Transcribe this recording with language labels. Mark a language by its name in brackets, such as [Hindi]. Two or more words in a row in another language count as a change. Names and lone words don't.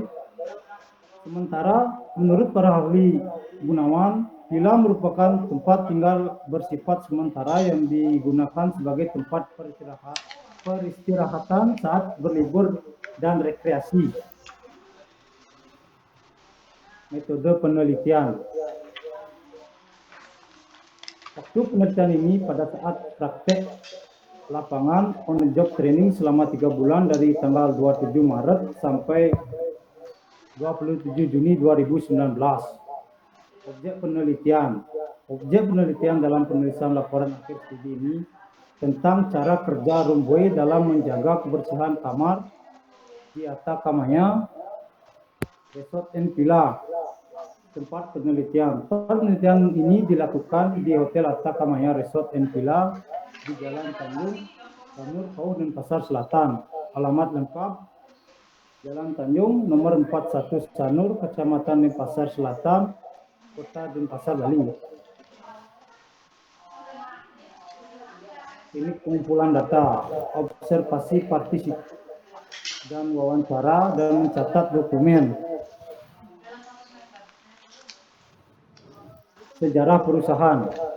[Indonesian] Sementara menurut para ahli Gunawan, villa merupakan tempat tinggal bersifat sementara yang digunakan sebagai tempat peristirahatan saat berlibur dan rekreasi. Metode penelitian. Waktu penelitian ini pada saat praktek lapangan [English] on the job training [Indonesian] selama 3 bulan dari tanggal 27 Maret sampai 27 Juni 2019. Objek penelitian dalam penulisan laporan akhir studi ini tentang cara kerja Rumboy dalam menjaga kebersihan kamar di Atap Maya Resort and Villa tempat penelitian. Penelitian ini dilakukan di Hotel Atakamaya Resort and Villa di Jalan Tanjung, Sanur, Pau, Denpasar Selatan. Alamat lengkap Jalan Tanjung, nomor 41 Sanur, Kecamatan Denpasar Selatan, Kota Denpasar, Bali. Ini pengumpulan data, observasi partisipasi dan wawancara dan mencatat dokumen. Sejarah perusahaan.